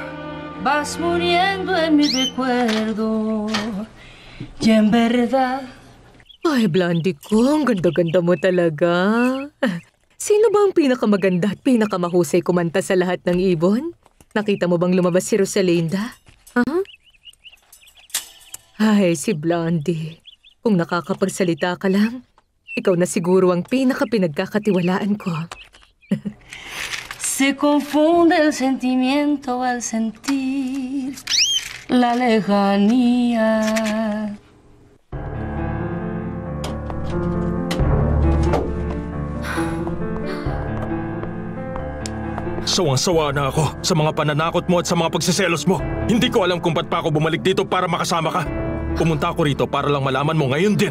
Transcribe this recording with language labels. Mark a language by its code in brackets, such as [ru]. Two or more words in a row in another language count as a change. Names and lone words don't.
[es] Vas muriendo en mi recuerdo. Y en verdad. [tl] Ay, Blondie ko, ang ganda-ganda mo talaga. Sino ba ang pinakamaganda at pinakamahusay kumanta sa lahat ng ibon? Nakita mo bang lumabas si Rosalinda? Huh? Ay, si Blondie. Kung nakakapagsalita ka lang, ikaw na siguro ang pinaka-pinagkakatiwalaan ko. [es] Se confunde el sentimiento al sentir la lejanía. [tl] Sawang-sawa na ako sa mga pananakot mo at sa mga pagsiselos mo. Hindi ko alam kung ba't pa ako bumalik dito para makasama ka. Pumunta ako rito para lang malaman mo ngayon din.